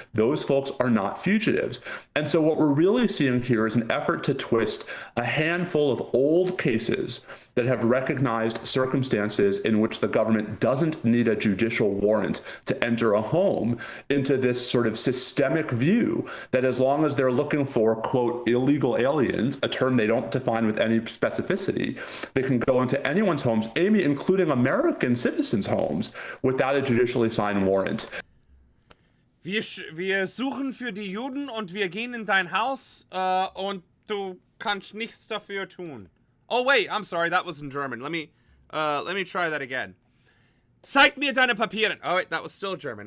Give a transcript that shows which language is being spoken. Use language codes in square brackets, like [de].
[en] Those folks are not fugitives. And so what we're really seeing here is an effort to twist a handful of old cases that have recognized circumstances in which the government doesn't need a judicial warrant to enter a home into this sort of systemic view that as long as they're looking for, quote, illegal aliens, a term they don't define with any specificity, they can go into anyone's homes, Amy, including American citizens' homes, without a judicially signed warrant. [de] Wir suchen für die Juden und wir gehen in dein Haus und du kannst nichts dafür tun. [en] Oh wait, I'm sorry, that was in German. Let me try that again. [de] Zeig mir deine Papiere. [en] Oh wait, that was still German.